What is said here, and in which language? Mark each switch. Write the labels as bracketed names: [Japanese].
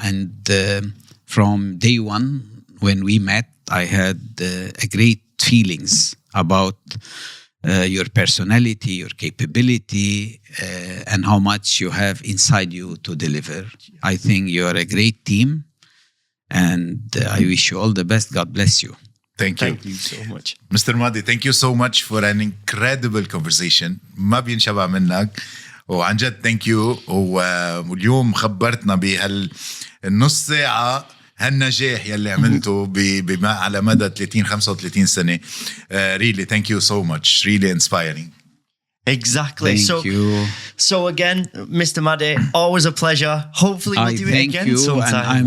[English] And from day one, when we met, I had a great feelings about your personality, your capability, and how much you have inside you to deliver. I think you're a great team, and I wish you all the best. God bless you. Thank you. Thank you so much. Mr. Madi, thank you so much for an incredible conversation. [Arabic] ما بينشبع منك. وعن جد [English] thank you. [Arabic] واليوم خبرتنا بهالنص ساعة هالنجاح يلي عملته بما على مدى 30-35 سنة. [English] Really, thank you so much. Really inspiring. Exactly. Thank you. So again, Mr. Madi, always a pleasure. Hopefully we'll do it again sometime.